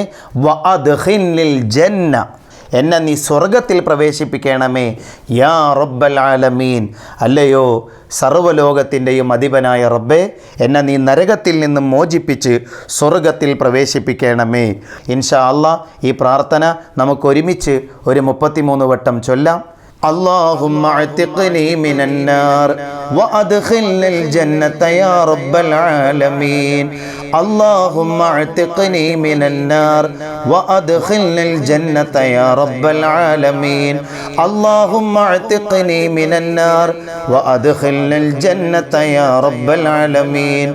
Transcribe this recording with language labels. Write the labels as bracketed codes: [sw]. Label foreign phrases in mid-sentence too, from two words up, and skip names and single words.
[ar] وأدخلني الجنة, [ml] എന്നെ നീ സ്വർഗത്തിൽ പ്രവേശിപ്പിക്കണമേ. [ar] يا رب العالمين, [ml] അല്ലയോ സർവ്വലോകത്തിൻ്റെയും അധിപനായ റബ്ബേ, എന്നെ നീ നരകത്തിൽ നിന്നും മോചിപ്പിച്ച് സ്വർഗത്തിൽ പ്രവേശിപ്പിക്കണമേ. [ar] إن شاء الله [ml] ഈ പ്രാർത്ഥന നമുക്കൊരുമിച്ച് ഒരു 33 വട്ടം ചൊല്ലാം. [ar] اللهم اعتقني من النار وادخلني الجنة يا رب العالمين. اللهم اعتقني من النار وادخلني الجنة يا رب العالمين. اللهم اعتقني من النار وادخلني الجنة يا رب العالمين.